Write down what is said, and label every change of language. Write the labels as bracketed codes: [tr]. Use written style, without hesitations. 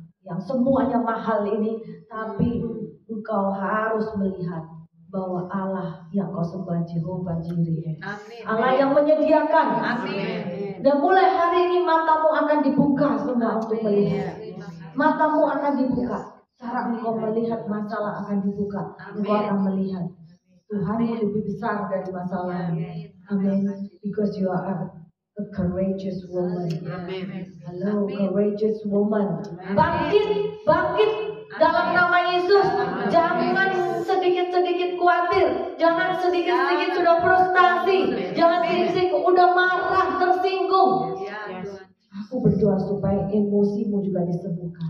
[id] yang semuanya mahal ini, tapi engkau harus melihat bahwa Allah yang kau sembah Jehovah Jireh, Allah yang menyediakan. Dan mulai hari ini matamu akan dibuka semua untuk melihat. Matamu akan dibuka. Cara engkau melihat masalah akan dibuka. Engkau akan melihat Tuhanmu lebih besar dari masalah. Amin. [en] Because you are a courageous woman. Hello, courageous woman. [id] Bangkit, bangkit dalam nama Yesus. Jangan sedikit-sedikit khawatir. Jangan sedikit-sedikit sudah frustasi. Jangan sedikit-sedikit udah marah, tersinggung. Aku berdoa supaya emosimu juga disembuhkan.